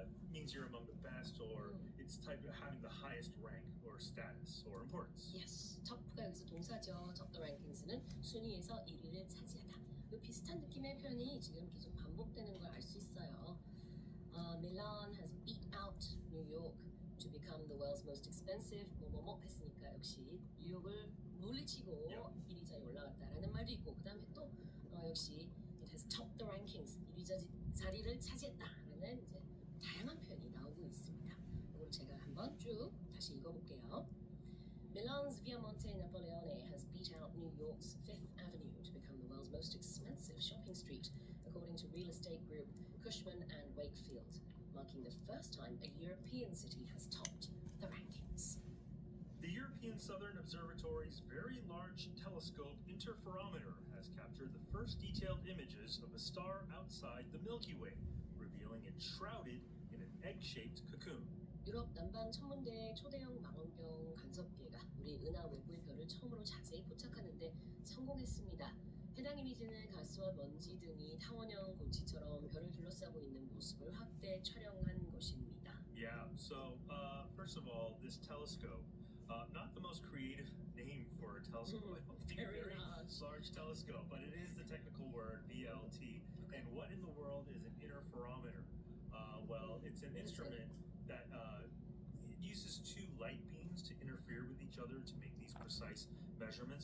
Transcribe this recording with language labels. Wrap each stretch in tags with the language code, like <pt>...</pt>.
<en>means you're among the best, or it's type of having the highest rank or status or importance.</en> <ko>Yes, top가 여기서 동사죠.</ko> <en>top the rankings</en> <ko>는 순위에서 1위를 차지하다. 이 비슷한 느낌의 표현이 지금 계속 반복되는 걸 알 수 있어요.</ko> <en>Milan has beat out New York to become the world's most expensive</en> <ko>뭐뭐뭐 했으니까 역시 뉴욕을 물리치고 1위 자리에 올라갔다라는 말도 있고 그 다음에 또 역시</ko> <en>it has topped the rankings</en> <ko>1위 자리를 차지했다라는 이제 다양한 표현이 나오고 있습니다. 이걸 제가 한번 쭉 다시 읽어볼게요.</ko> <en>Milan's Viamonte Napoleone has beat out New York's Fifth Avenue to become the world's most expensive shopping street, according to real estate group Cushman and Wakefield, marking the first time a European city has topped the rankings. The European Southern Observatory's Very Large Telescope Interferometer has captured the first detailed images of a star outside the Milky Way, revealing it shrouded in an egg-shaped cocoon.</en> <ko>유럽 남방 천문대의 초대형 망원경 간섭계가 우리 은하 외부의 별을 처음으로 자세히 포착하는데 성공했습니다. 해당 이미지는 가스와 먼지 등이 타원형 고치처럼 별을 둘러싸고 있는 모습을 확대 촬영한 것입니다.</ko> <en>Yeah, so first of all, this telescope, not the most creative name for a telescope. Very large telescope, but it is the technical word VLT. And what in the world is an interferometer? Well, it's an instrument that it uses two light beams to interfere with each other to make these precise measurements.</en>